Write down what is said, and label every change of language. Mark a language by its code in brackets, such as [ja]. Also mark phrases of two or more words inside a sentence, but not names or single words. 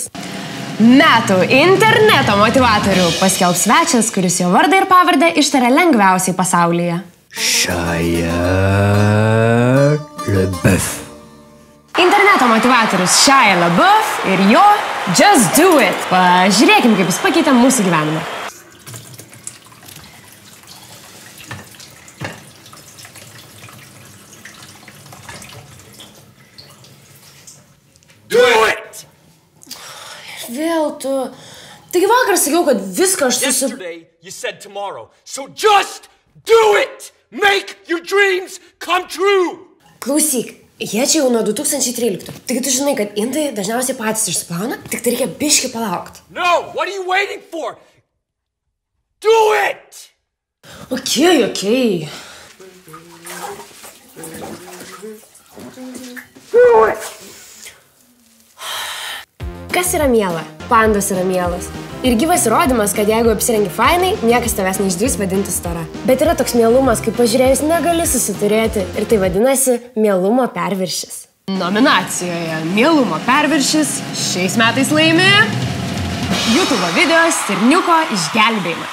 [lt] Metų interneto motivatorių paskelbs svečias, kuris jo vardą ir pavardę ištaria lengviausiai pasaulyje. Shia LaBeouf. Interneto motivatorius Shia LaBeouf ir jo [en] Just Do It. [lt] Pažiūrėkim, kaip jis pakeitė mūsų gyvenimą. [en] Do it! [lt] Vėl tu... Taigi vakar sakiau, kad viską aš [en] Yesterday you said tomorrow, so just do it! Make your dreams come true! [lt] Klausyk, jie čia jau nuo 2013. Taigi tu žinai, kad indai dažniausiai patys išsiplauna, tik tai reikia biškį palaukti. [en] No, what are you waiting for? Do it! Okay. Do it! [lt] Kas yra miela? Pandos yra mielas. Ir gyvas įrodymas, kad jeigu apsirengi fainai, niekas tavęs neišdrįs vadinti stora. Bet yra toks mielumas, kai pažiūrėjus negali susiturėti, ir tai vadinasi mielumo perviršis. Nominacijoje Mielumo perviršis šiais metais laimi YouTube video Stirniuko išgelbėjimas.